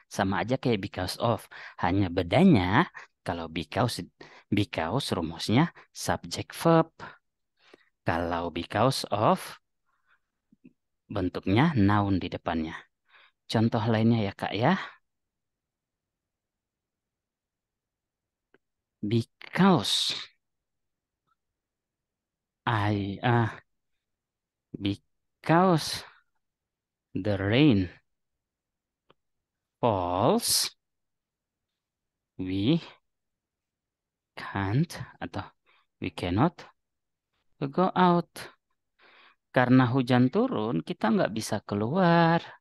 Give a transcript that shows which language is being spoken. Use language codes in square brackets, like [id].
[id] Sama aja kayak because of. Hanya bedanya, kalau because rumusnya subject verb. Kalau because of, bentuknya noun di depannya. Contoh lainnya ya Kak ya. [en] Because I, because the rain falls, we can't atau we cannot go out. [id] Karena hujan turun, kita nggak bisa keluar.